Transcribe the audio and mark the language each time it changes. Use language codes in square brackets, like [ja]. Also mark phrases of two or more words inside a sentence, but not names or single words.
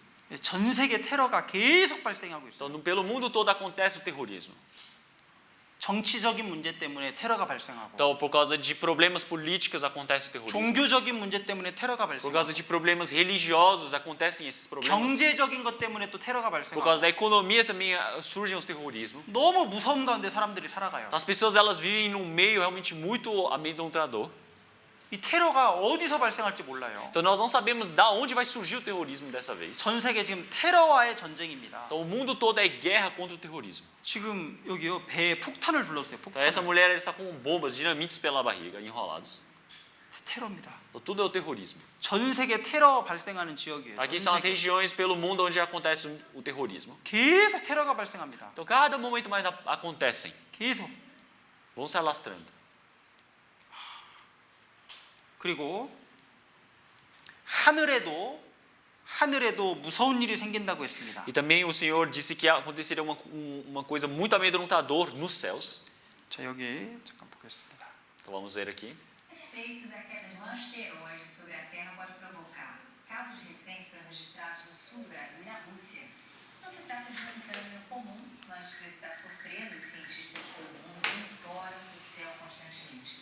[ko] 전 세계 테러가 계속 발생하고 있어요. [pt] Então, pelo mundo todo acontece o terrorismo. [ko] 정치적인 문제 때문에 테러가 발생하고, [pt] Então, por causa de problemas políticos acontece o terrorismo. [ko] 종교적인 문제 때문에 테러가 [pt] Por [ko] 발생하고, [pt] causa de problemas religiosos acontecem esses problemas. [ko] 경제적인 것 때문에 또 테러가 [pt] Por [ko] 발생하고. [pt] causa da economia também surgem os terrorismos. [ko] 너무 무서운 가운데 사람들이 살아가요. [pt] As pessoas elas vivem num meio realmente muito amedrontador. [ko] 이 테러가 어디서 발생할지 몰라요. [pt] Então nós não sabemos da onde vai surgir o terrorismo dessa vez. [ko] 전 세계 지금 테러와의 전쟁입니다. [pt] Então o mundo todo é guerra contra o terrorismo. [ko] 지금 여기요, 배에 폭탄을 둘렀어요. [pt] Então essa [ko] 폭탄을. [pt] mulher ela está com bombas, dinamites pela barriga, enrolados. [ko] 테러입니다. [pt] Então, tudo é o terrorismo. [ko] 전 세계 테러 발생하는 지역이에요. [pt] Aqui [ko] 전 [pt] são as [ko] 세계. [pt] regiões pelo mundo onde acontece o terrorismo. [ko] 계속 테러가 발생합니다. [pt] Então cada momento mais acontecem, [ko] 계속. [pt] vão se alastrando. [ko] 그리고 하늘에도 무서운 일이 생긴다고 했습니다. [pt] E também o Senhor disse que aconteceria uma coisa muito amedrontadora nos céus. [ko] 자, 여기 잠깐 보겠습니다. [pt] Então vamos ver aqui. Efeitos a queda de um asteroide sobre a Terra pode provocar casos recentes foram registrados no sul do Brasil e na Rússia. Não se trata de um fenômeno comum, mas para evitar surpresas, cientistas de todo o mundo monitoram o céu constantemente.